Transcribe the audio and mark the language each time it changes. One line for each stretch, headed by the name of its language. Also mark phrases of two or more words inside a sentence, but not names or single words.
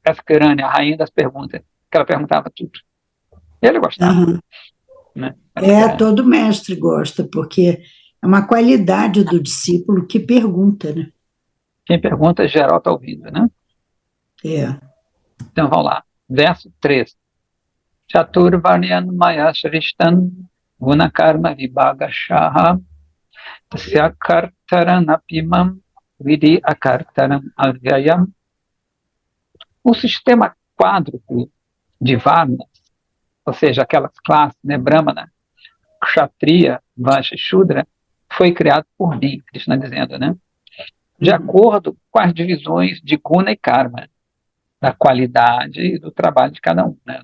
Portuguese: Eskirani, a rainha das perguntas, que ela perguntava tudo. E ele gostava. Uhum. Né? Todo mestre gosta, porque é uma qualidade do discípulo que pergunta, né? Quem pergunta, geral está ouvindo, né? Então, vamos lá. Verso 3.
Sanskrit: Chaturvarnyan maya shrishtan gunakarma vibhagashaha tasya kartaran apimam vidi akartaram avyayam.
Portuguese: O sistema quádruplo de varnas, ou seja, aquelas classes, né, Brahmana, Kshatriya, Vaishya e Shudra, foi criado por mim, Krishna dizendo, né? De acordo com as divisões de guna e karma, da qualidade e do trabalho de cada um, né?